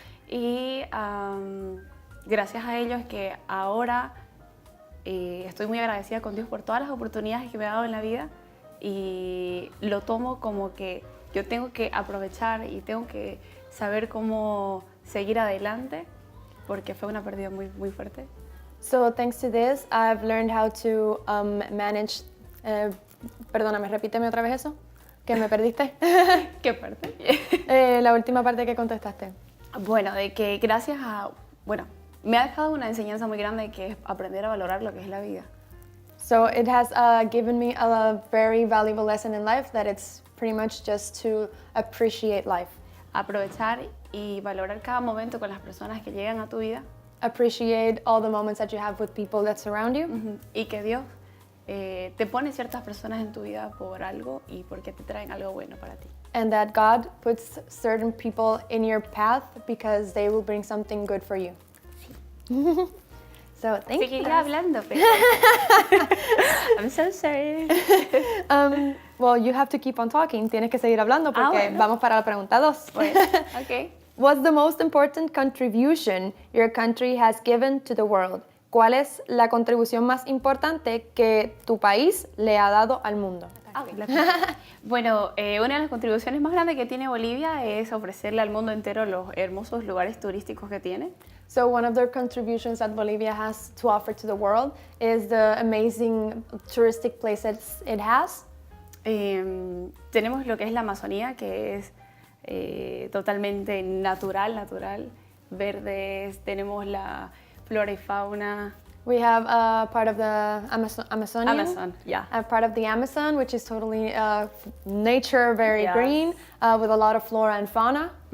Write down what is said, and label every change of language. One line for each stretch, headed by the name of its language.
Spanish: Y gracias a ello es que ahora estoy muy agradecida con Dios por todas las oportunidades que me ha dado en la vida y lo tomo como que yo tengo que aprovechar y tengo que saber cómo seguir adelante porque fue una pérdida muy, muy fuerte.
English: So thanks to this, I've learned how to manage.
Spanish: Perdóname, repíteme otra vez eso, que me perdiste. ¿Qué parte? La última parte que contestaste. Bueno, de que gracias a, bueno, me ha dejado una enseñanza muy grande que es aprender a valorar lo que es la vida.
English: So it has given me a very valuable lesson in life that it's pretty much just to appreciate life.
Spanish: Aprovechar y valorar cada momento con las personas que llegan a tu vida.
English: Appreciate all the moments that you have with people that surround you.
Spanish: Y que Dios te pone ciertas personas en tu vida por algo y porque te traen algo bueno para ti.
English: And that God puts certain people in your path because they will bring something good for you. So thank you.
Spanish: Seguiré hablando, pero
English: I'm so sorry. Well, you have to keep on talking.
Spanish: Tienes que seguir hablando porque bueno. vamos para la pregunta 2. Bueno, okay.
English: What's the most important contribution your country has given to the world?
Spanish: ¿Cuál es la contribución más importante que tu país le ha dado al mundo? Bueno, una de las contribuciones más grandes que tiene Bolivia es ofrecerle al mundo entero los hermosos lugares turísticos que tiene.
English: So one of the contributions that Bolivia has to offer to the world is the amazing touristic places it has.
Spanish: Tenemos lo que es la Amazonía, que es totalmente natural, verdes, tenemos la flora y fauna.
English: We have a part of the Amazonian. Amazon, yeah. A part of the Amazon, which is totally nature, very Yes. green, with a lot of flora and fauna.